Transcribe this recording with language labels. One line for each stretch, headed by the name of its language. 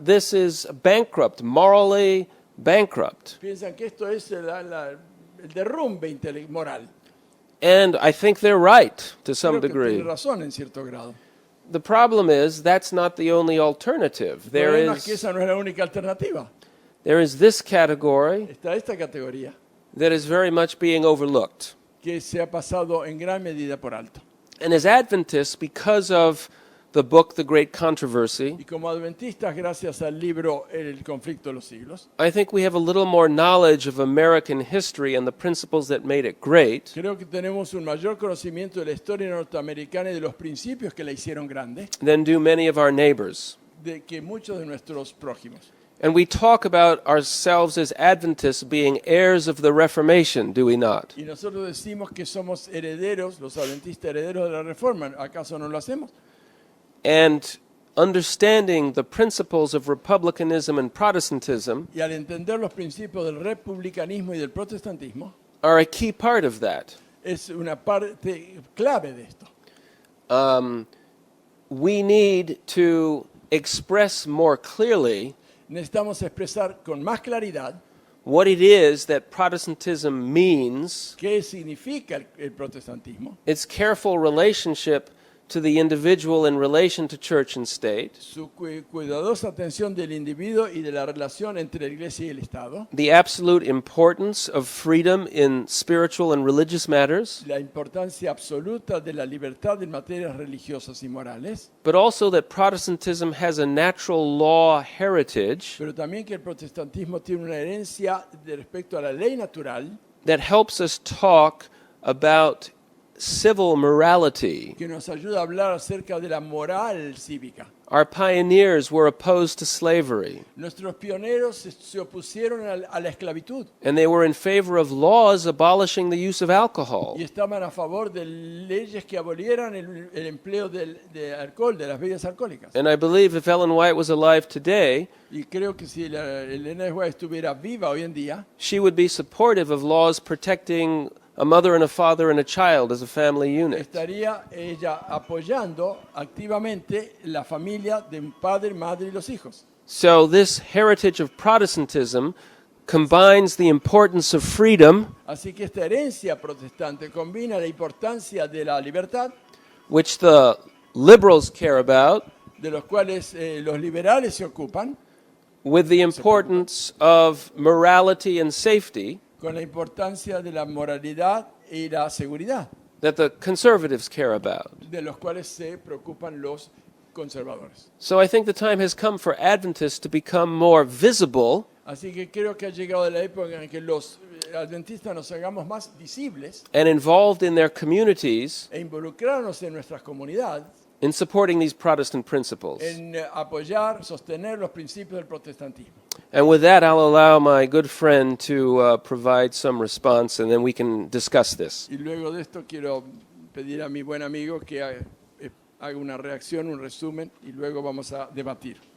English: this is bankrupt, morally bankrupt.
Spanish: piensan que esto es el derrumbe moral.
English: And I think they're right to some
Spanish: Creo que
English: degree.
Spanish: tiene razón en cierto grado.
English: The problem is that's not the only alternative.
Spanish: El
English: There
Spanish: problema es que
English: is
Spanish: esa no es la única alternativa.
English: this category
Spanish: Está esta categoría
English: that is very much being overlooked.
Spanish: que se ha pasado en gran medida por alto.
English: And as Adventists, because of the book, The Great Controversy,
Spanish: Y como adventistas, gracias al libro El conflicto de los siglos,
English: I think we have a little more knowledge of American history and the principles that made it great
Spanish: creo que tenemos un mayor conocimiento de la historia norteamericana y de los principios que la hicieron grande
English: than do many of our neighbors.
Spanish: de que muchos de nuestros prójimos.
English: And we talk about ourselves as Adventists being heirs of the Reformation, do we not?
Spanish: Y nosotros decimos que somos herederos, los adventistas herederos de la Reforma. ¿Acaso no lo hacemos?
English: And understanding the principles of republicanism and Protestantism
Spanish: Y al entender los principios del republicanismo y del protestantismo,
English: are a key part of that.
Spanish: es una parte clave de esto.
English: We need to express more clearly
Spanish: Necesitamos expresar con más claridad
English: what it is that Protestantism means,
Spanish: qué significa el protestantismo,
English: its careful relationship to the individual in relation to church and state,
Spanish: su cuidadosa atención del individuo y de la relación entre la iglesia y el Estado,
English: the absolute importance of freedom in spiritual and religious matters,
Spanish: la importancia absoluta de la libertad en materias religiosas y morales,
English: but also that Protestantism has a natural law heritage
Spanish: pero también que el protestantismo tiene una herencia de respecto a la ley natural
English: that helps us talk about civil morality.
Spanish: que nos ayuda a hablar acerca de la moral cívica.
English: Our pioneers were opposed to slavery,
Spanish: Nuestros pioneros se opusieron a la esclavitud
English: and they were in favor of laws abolishing the use of alcohol.
Spanish: y estaban a favor de leyes que abolieran el empleo de alcohol, de las bebidas alcohólicas.
English: And I believe if Ellen White was alive today,
Spanish: Y creo que si Elena de White estuviera viva hoy en día,
English: she would be supportive of laws protecting a mother and a father and a child as a family unit.
Spanish: estaría ella apoyando activamente la familia de un padre, madre y los hijos.
English: So this heritage of Protestantism combines the importance of freedom,
Spanish: Así que esta herencia protestante combina la importancia de la libertad,
English: which the liberals care about,
Spanish: de los cuales los liberales se ocupan,
English: with the importance of morality and safety
Spanish: con la importancia de la moralidad y la seguridad,
English: that the conservatives care about.
Spanish: de los cuales se preocupan los conservadores.
English: So I think the time has come for Adventists to become more visible
Spanish: Así que creo que ha llegado la época en que los adventistas nos hagamos más visibles
English: and involved in their communities
Spanish: e involucrarnos en nuestras comunidades
English: in supporting these Protestant principles.
Spanish: en apoyar, sostener los principios del protestantismo.
English: And with that, I'll allow my good friend to provide some response, and then we can discuss this.
Spanish: Y luego de esto quiero pedir a mi buen amigo que haga una reacción, un resumen, y luego vamos a debatir.